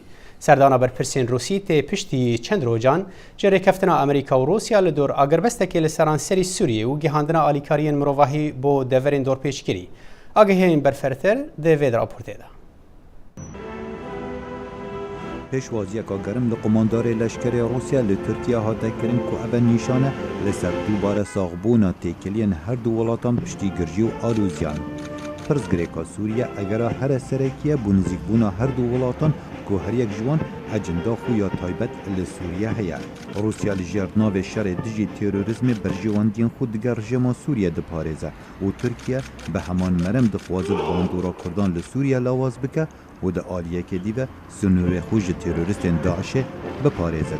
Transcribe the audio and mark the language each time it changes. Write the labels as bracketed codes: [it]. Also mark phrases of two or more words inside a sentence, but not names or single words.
[ku] سەردانا بەرپرسên رووسی تێ پشتی چەند ڕۆژان جێڕێکەفتنا ئەمریکا و رووسیا لە دۆر ئاگربەستێکی لە سەرانسەری سووریە و گیهاندنا ئالیکاریên مرۆڤاهی بۆ دەڤەرên دۆرپێشگیری. ئاگەهێنین بەرفەرتر دەوێت راپۆرتێدا. پێشوازیەکە گەرم لە قۆماندارê لەشکرê رووسیا لە تورکیا هاتەکردن ku ev nîşane li ser dubare saxbûna têkiliyên her du welatan piştî girjî û alûziyan. Pirsgirêka Sûriye egera here serekiye bû nizîkbûna her du welatan ku her yek ji wan ecenda xwe ya taybet li Sûriye heye. Rûsya li jêrnavê şerê dijî terorîzmê berjêwendiyên xwe diger rejima Sûriye diparêze û Tirkiye bi heman merem dixwaze bandora Kurdan li Sûriye lawaz bike û di aliyekê dî ve sunûrê xwe ji terorîstên Daişê biparêze.